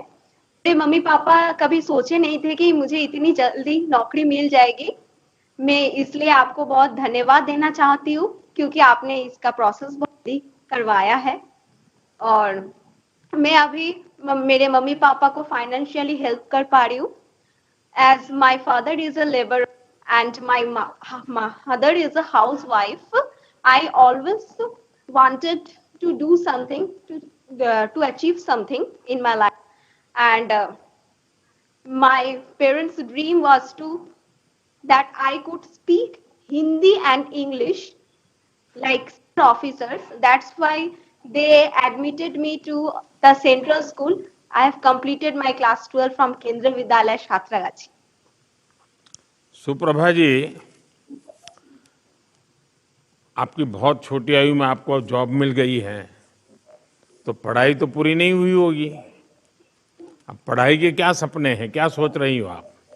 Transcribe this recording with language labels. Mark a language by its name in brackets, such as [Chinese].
[Hindi] मेरे mummy papa कभी सोचे नहीं थे कि मुझे इतनी जल्दी नौकरी मिल जाएगी। मैं इसलिए आपको बहुत धन्यवाद देना चाहती हूँ, क्योंकि आपने इसका प्रोसेस बहुत ही करवाया है। और मैं अभी मेरे मम्मी पापा को फाइनेंशियली हेल्प कर पा रही हूँ। [English] As my father is a labour and my mother is a housewife, I always wanted to do something to achieve something in my life, and my parents' dream was that I could speak Hindi and English like officers. That's why they admitted me to the central school. I have completed my class 12 from Kendra Vidyalaya Satragachi. [Hindi] Suprabha जी, आपकी बहुत छोटी आयु में आपको job मिल गई है, तो पढ़ाई तो पूरी नहीं हुई होगी। अब पढ़ाई के क्या सपने हैं, क्या सोच रही हो आप?